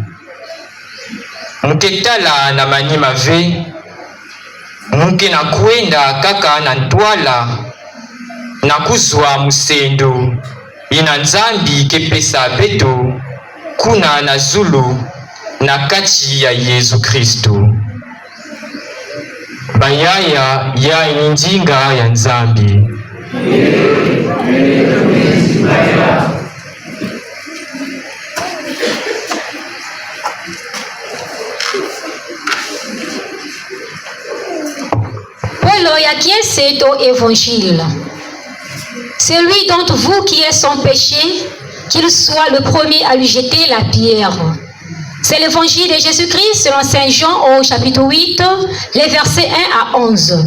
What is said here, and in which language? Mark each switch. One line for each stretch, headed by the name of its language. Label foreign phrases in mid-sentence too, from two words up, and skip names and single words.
Kituba (Democratic Republic of Congo): muketala na manyima ve muke na kuenda kaka na ntwala na kuzwa musendo ina nzambi kepesa beto kuna na zulu na kati ya Yesu Kristu bayaya ya injinga ya nzambi Paulo ya kiese to évangile.
French: Celui d'entre vous qui est sans péché, qu'il soit le premier à lui jeter la pierre. C'est l'évangile de Jésus-Christ selon Saint Jean au chapitre 8, les versets 1 à 11.